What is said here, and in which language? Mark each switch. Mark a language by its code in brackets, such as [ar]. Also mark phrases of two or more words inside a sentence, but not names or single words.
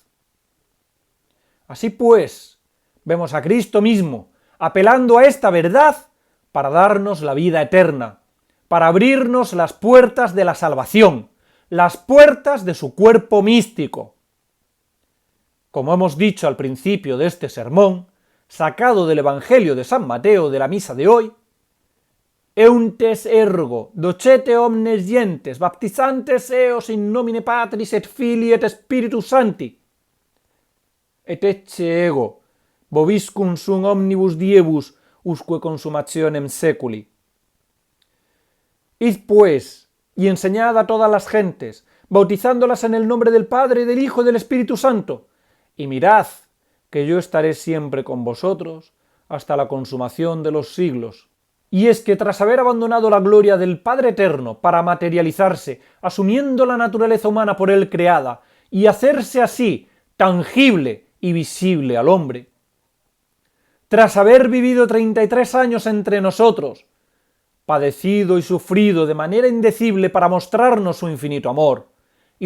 [es] Así pues, vemos a Cristo mismo apelando a esta verdad para darnos la vida eterna, para abrirnos las puertas de la salvación, las puertas de su cuerpo místico. Como hemos dicho al principio de este sermón, sacado del Evangelio de San Mateo de la misa de hoy, [la] Euntes ergo docete omnes gentes baptizantes eos in nomine Patris et Filii et Spiritus Sancti, et ecce ego vobiscum sum omnibus diebus usque consumationem seculi. [es] Id pues, y enseñad a todas las gentes, bautizándolas en el nombre del Padre, del Hijo y del Espíritu Santo, y mirad que yo estaré siempre con vosotros hasta la consumación de los siglos. Y es que tras haber abandonado la gloria del Padre Eterno para materializarse, asumiendo la naturaleza humana por él creada, y hacerse así tangible y visible al hombre, tras haber vivido 33 años entre nosotros, padecido y sufrido de manera indecible para mostrarnos su infinito amor y